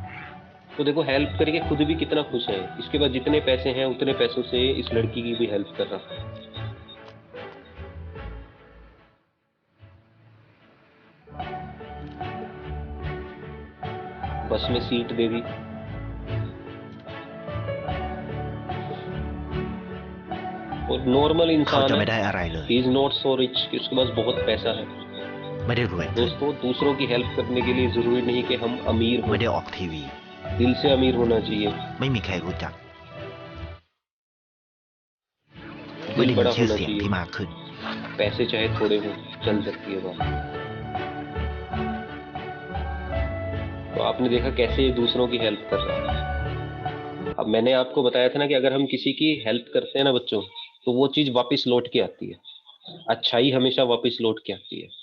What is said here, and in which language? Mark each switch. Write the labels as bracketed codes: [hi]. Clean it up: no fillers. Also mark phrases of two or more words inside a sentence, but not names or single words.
[hi] तो देखो हेल्प करके खुद भी कितना खुश है। इसके पास जितने पैसे हैं उतने पैसों से इस लड़की की भी हेल्प कर रहा है। बस में सीट दे दी। और नॉर्मल [th] เขา [hi] इंसान [th] จะ [hi] है, [th] ไม่ได้อะไรเลย [en] he is not so rich [hi] कि उसके पास बहुत पैसा है। [th] ไม่ได้รวยขึ้น [hi] दोस्तों दूसरों की हेल्प करने के लिए जरूरी नहीं कि हम अमीर हो, [th] ไม่ได้ออกทีวี [hi] दिल से अमीर होना चाहिए, [th] ไม่มีใครรู้จัก ไม่ [hi] दिल [th] ได้มี [hi] बड़ा [th] ชื่อ [hi] होना [th] เสียงที่ [hi] चाहिए। [th] มากขึ้น [hi] पैसे चाहे थोड़े हो चल सकती है बात। तो आपने देखा कैसे ये दूसरों की हेल्प कर रहा है। अब मैंने आपको बताया था ना कि अगर हम किसी की हेल्प करते हैं ना बच्चों, तो वो चीज वापस लौट के आती है, अच्छाई हमेशा वापस लौट के आती है।